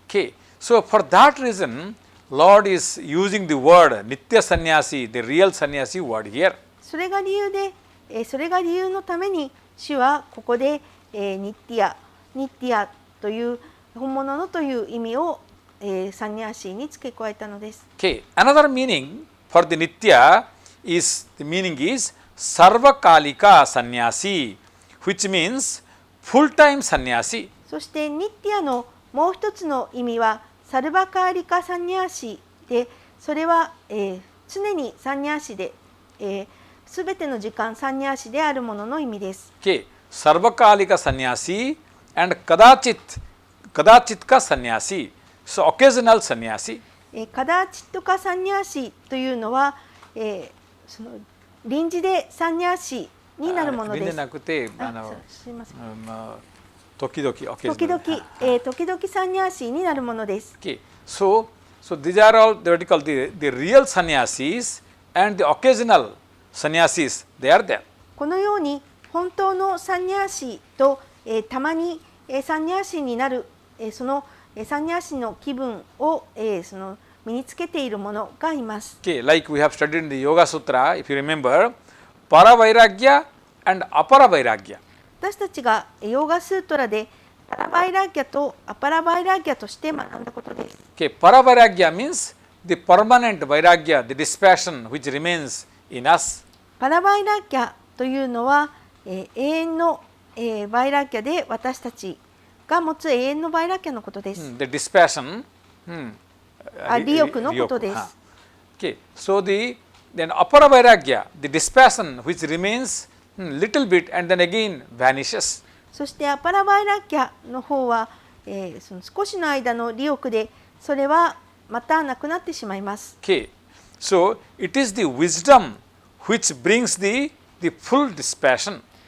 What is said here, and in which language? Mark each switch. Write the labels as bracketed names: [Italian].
[English] Okay, so for that reason, Lord is using the word Nitya Sannyasi, the real sannyasi word here. [Japanese] それが理由のために主はここでニッティアという本物のという意味をサンニャーシーに付け加えたのです。 [English] Okay, another meaning for the Nitya is Sarvakalika Sannyasi, which means full-time sannyasi. [Japanese] そしてニッティアのもう一つの意味はサルバカーリカサンニャーシーで、それは、常にサンニャーシで、すべての時間サンニャーシであるものの意味です。 [English] Okay, Sarvakalika Sannyasi and Kadachitka Sannyasi, so occasional sannyasi. [Japanese] カダーチットカサンニャーシーというのは、その臨時でサンニャーシーになるものです。臨時なくて、すいません。時々サンニャーシーになるものです。 [English] Okay, so these are all theoretical, the real sannyasis and the occasional sannyasis, they are there. [Japanese] このように本当のサンニャーシーと、たまに、サンニャーシーになる、そのサンニャーシーの気分を、その身につけているものがいます。 [English] Okay, like we have studied in the Yoga Sutra, if you remember, Paravairagya and Aparavairagya. [Japanese] 私たちがヨーガスートラでパラバイラッギャとアパラバイラッギャとして学んだことです。 [English] Okay, Paravairagya means the permanent vairagya, the dispassion which remains in us. [Japanese] パラバイラッギャというのは、永遠の、バイラッギャで私たちが持つ永遠のバイラッギャのことです。 [English] The dispassion, [Japanese] 利欲のことです。 [English] Okay, so then Aparavairagya, the dispassion which remains little bit and then again vanishes. [Japanese] そしてアパラバイラッギャの方は、その少しの間の利欲で、それは、またなくなってしまいます。 [English] Okay, so it is the wisdom which brings the full dispassion.